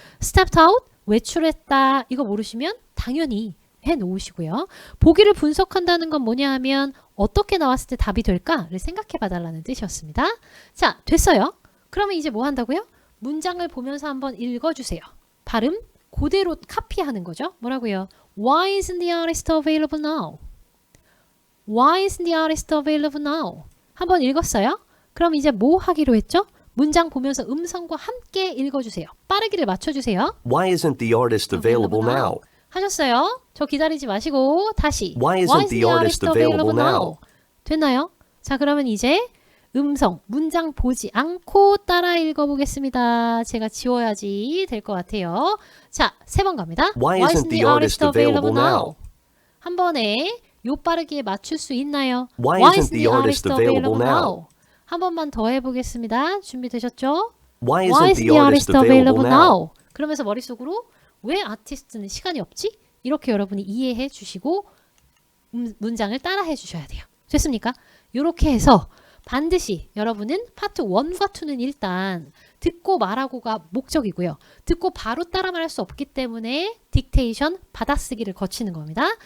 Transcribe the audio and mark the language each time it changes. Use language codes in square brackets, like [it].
[en] stepped out, [ko] 외출했다 이거 모르시면 당연히 해 놓으시고요. 보기를 분석한다는 건 뭐냐 하면 어떻게 나왔을 때 답이 될까를 생각해 봐달라는 뜻이었습니다. 자, 됐어요. 그러면 이제 뭐 한다고요? 문장을 보면서 한번 읽어주세요. 발음 그대로 카피하는 거죠. 뭐라고요? [en] Why isn't the artist available now? Why isn't the artist available now? [ko] 한번 읽었어요? 그럼 이제 뭐 하기로 했죠? 문장 보면서 음성과 함께 읽어주세요. 빠르기를 맞춰주세요. [en] Why isn't the artist available now? [ko] 하셨어요? 저 기다리지 마시고 다시 [en] Why isn't the artist available now? [ko] 됐나요? 자, 그러면 이제 음성, 문장 보지 않고 따라 읽어보겠습니다. 제가 지워야지 될 것 같아요. 자, 3번 갑니다. [en] Why isn't the artist available now? [ko] 한 번에 요 빠르기에 맞출 수 있나요? [en] Why isn't the artist available now? [ko] 한 번만 더 해보겠습니다. 준비되셨죠? [en] Why isn't the artist available now? [ko] 그러면서 머릿속으로 왜 아티스트는 시간이 없지? 이렇게 여러분이 이해해 주시고 문장을 따라 해 주셔야 돼요. 됐습니까? 이렇게 해서 반드시 여러분은 파트 1과 2는 일단 듣고 말하고가 목적이고요. 듣고 바로 따라 말할 수 없기 때문에 딕테이션, 받아쓰기를 거치는 겁니다.